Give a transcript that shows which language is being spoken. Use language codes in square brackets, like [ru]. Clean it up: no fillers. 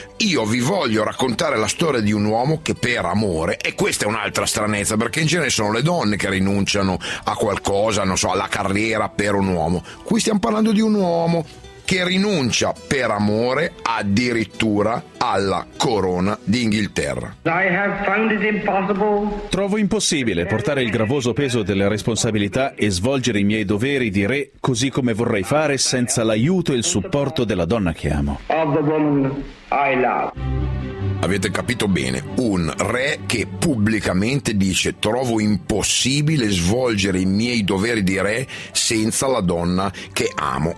[it] Io vi voglio raccontare la storia di un uomo che per amore, e questa è un'altra stranezza, perché in genere sono le donne che rinunciano a qualcosa, non so, alla carriera per un uomo. Qui stiamo parlando di un uomo che rinuncia per amore addirittura alla corona d'Inghilterra. [en] I have found it impossible. [it] Trovo impossibile portare il gravoso peso delle responsabilità e svolgere i miei doveri di re così come vorrei fare senza l'aiuto e il supporto della donna che amo. [en] Of the woman I love. [it] Avete capito bene, un re che pubblicamente dice: trovo impossibile svolgere i miei doveri di re senza la donna che amo.